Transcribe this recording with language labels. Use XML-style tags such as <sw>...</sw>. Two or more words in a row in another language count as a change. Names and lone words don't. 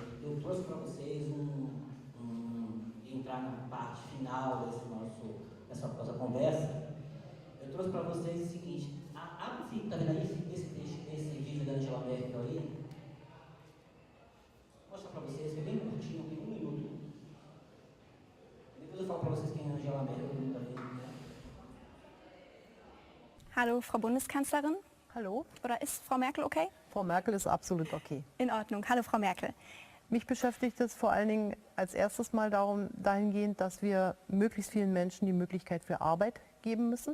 <pt>eu trouxe para vocês entrar na parte final dessa nossa conversa, eu trouxe para vocês o seguinte, está vendo aí esse vídeo da Angela Merkel aí? Vou mostrar para vocês, que é bem curtinho, tem 1 minuto. Depois eu falo para vocês quem é a Angela Merkel.</pt> <de>Hallo, Frau Bundeskanzlerin. Hallo. Oder ist Frau Merkel okay? Frau Merkel ist absolut okay. In Ordnung. Hallo, Frau Merkel. Mich beschäftigt es vor allen Dingen als erstes mal dahingehend, dass wir möglichst vielen Menschen die Möglichkeit für Arbeit geben müssen.</de>